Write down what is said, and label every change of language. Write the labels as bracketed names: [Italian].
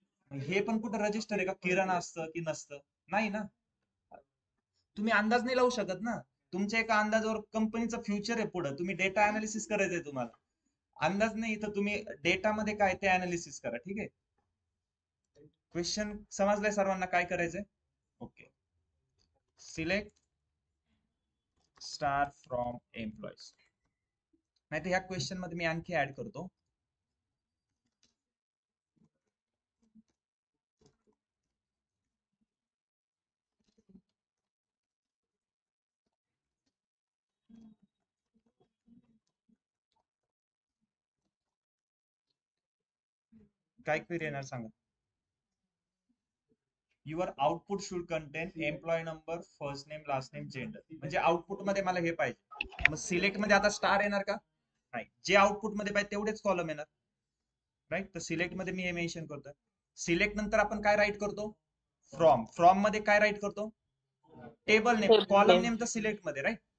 [Marathi] हे पण कुठं रजिस्टर आहे का किरण असतं की नसतं? नाही ना. तुम्ही अंदाज नाही लावू शकत ना. तुमच्या एका अंदाजावर कंपनीचं फ्युचर आहे पुढे, तुम्ही डेटा अनालिसिस करायचंय तुम्हाला. अंदाज नाही, इथं तुम्ही डेटामध्ये काय ते अनालिसिस करा. ठीक आहे, क्वेश्चन समजलाय सर्वांना काय करायचंय? [English] Okay, select star from employees. [Marathi] नाही तर ह्या क्वेश्चन मध्ये मी आणखी ऍड करतो. काय क्वेरी येणार सांगा. [English] Your output should contain employ number, first name, last name, gender. [Marathi] म्हणजे आउटपुट मध्ये मला हे पाहिजे. मग सिलेक्ट मध्ये आता स्टार येणार का? नाही. जे आउटपुट मध्ये पाहिजे तेवढेच कॉलम येणार. राईट. तर सिलेक्ट मध्ये मी हे मेन्शन करतोय. सिलेक्ट नंतर आपण काय राईट करतो? फ्रॉम. फ्रॉम मध्ये काय राईट करतो? [English] Table name. Table column name. [Marathi] Name तर सिलेक्ट मध्ये, राईट.